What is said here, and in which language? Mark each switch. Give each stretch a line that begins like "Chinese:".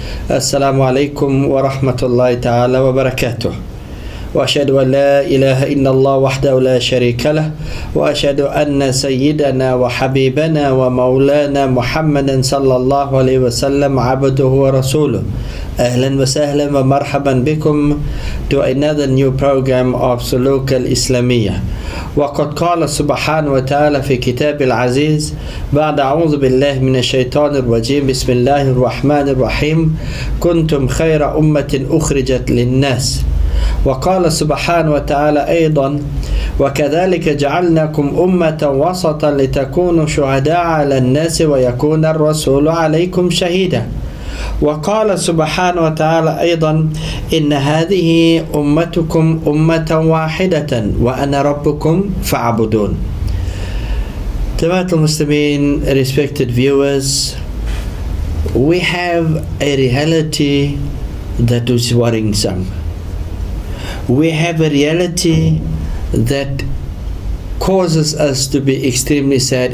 Arabic: السلام عليكم ورحمة الله تعالى وبركاته. وأشهد أن لا إله إلا الله وحده لا شريك له وأشهد أن سيدنا وحبيبنا ومولانا محمدا صلى الله عليه وسلم عبده ورسوله. أهلا وسهلا ومرحبا بكم
English: to another new program of Sulook Al-Islamia.
Arabic: وقد قال سبحانه وتعالى في كتاب العزيز بعد أعوذ بالله من الشيطان الرجيم بسم الله الرحمن الرحيم كنتم خير أمة أخرجت للناس. وقال سبحانه وتعالى أيضا وكذلك جعلناكم أمة وسطا لتكونوا شهداء على الناس ويكون الرسول عليكم شهيدا. وقال سبحانه وتعالى أيضا إن هذه أمتكم أمة واحدة وأنا ربكم فاعبدون.
English: Jama'at al-Muslimin, respected viewers, we have a reality that is worrisome. We have a reality that causes us to be extremely sad.